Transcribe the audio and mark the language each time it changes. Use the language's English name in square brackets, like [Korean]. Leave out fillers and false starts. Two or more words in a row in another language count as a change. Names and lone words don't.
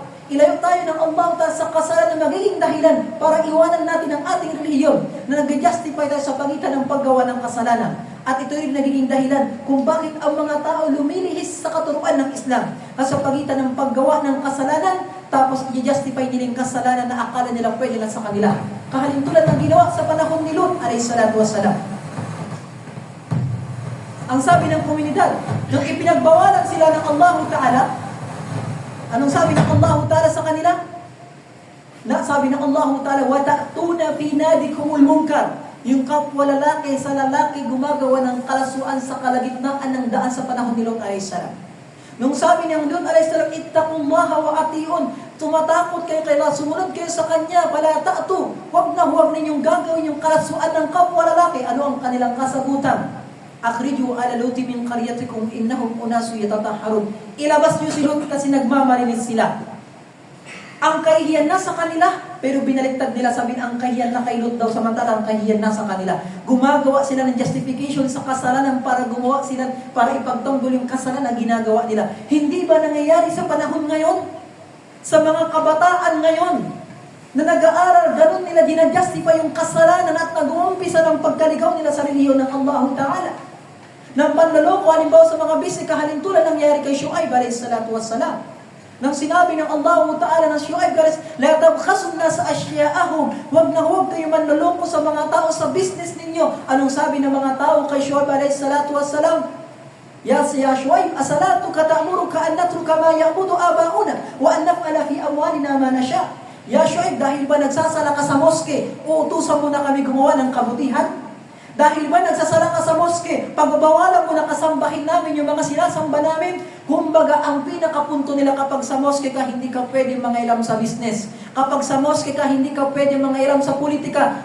[Filipino] Ilayo tayo ng Allah Ta'ala sa kasalanan na magiging dahilan para iwanan natin ang ating relihiyon na nag-justify tayo sa pagitan ng paggawa ng kasalanan. At ito rin nagiging dahilan kung bakit ang mga tao lumilihis sa katuruan ng Islam sa pagitan ng paggawa ng kasalanan, tapos i-justify nila yung kasalanan na akala nila pwede lang sa kanila. Kahalintulad ng ginawa sa panahon ni Lut [Arabic] عليه الصلاة والسلام. [Filipino] Ang sabi ng komunidad, nung ipinagbawalan sila ng Allah Ta'ala, anong sabi ng Allah Ta'ala sa kanila? Na sabi ng Allah Ta'ala, [Arabic] وَتَأْتُونَ فِي نَادِكُمُ الْمُنْكَرِ. [Filipino] Yung kapwa lalaki sa lalaki gumagawa ng kalasuan sa kalagitnaan ng daan sa panahon ni Lot [Arabic] عليه السلام. [Filipino] Nung sabi niya Lot [Arabic] عليه السلام, اتقوا الله وأطيعون, [Filipino] tumatakot kayo kay Allah, sumunod kayo sa Kanya, [Arabic] فلا تأتوا, [Filipino] huwag ninyong gagawin yung kalasuan ng kapwa lalaki. Ano ang kanilang kasagutan? [Arabic] أخرجوا آل لوط من قريتكم إنهم أناس يتطهرون. [Filipino] Ilabas niyo si Lot kasi nagmamalinis sila. Ang kahihiyan nasa kanila, pero binaliktad nila, sabihin ang kahihiyan na kay Lot daw, samantala ang kahihiyan nasa kanila. Gumagawa sila ng justification sa kasalanan para gumawa sila, para ipagtanggol yung kasalanan na ginagawa nila. Hindi ba nangyayari sa panahon ngayon? Sa mga kabataan ngayon, na nag-aaral, ganun nila ginajustify yung kasalanan at nag-uumpisa ng pagkaligaw nila sa relihiyon ng Allah Ta'ala. Nang panlaloko, halimbawa sa mga bisig, kahalintulad nangyari kay Shu'aib [Arabic] عليه الصلاة والسلام. [Filipino] Nang sinabi ng Allah Ta'ala ng Shu'aib, [Arabic] لا تبخسوا الناس أشياءهم, [Filipino] huwag na huwag kayo manloloko sa mga tao sa business ninyo. Anong sabi ng mga tao kay Shu'aib [Arabic] عليه الصلاة والسلام? يا شعيب أصلاتك تأمرك أن نترك ما يعبد آباؤنا أو أن نفعل في أموالنا ما نشاء. يا شعيب, [Filipino] dahil ba nagsasala ka sa moske, uutusan mo na kami gumawa ng kabutihan? Dahil ba nagsasala ka sa moske, pagbabawalan mo na kasambahin namin yung mga sinasamba namin? Kumbaga, ang pinakapunto nila kapag sa moske ka, hindi ka pwede mangailam sa business. Kapag sa moske ka, hindi ka pwede mangailam sa politika.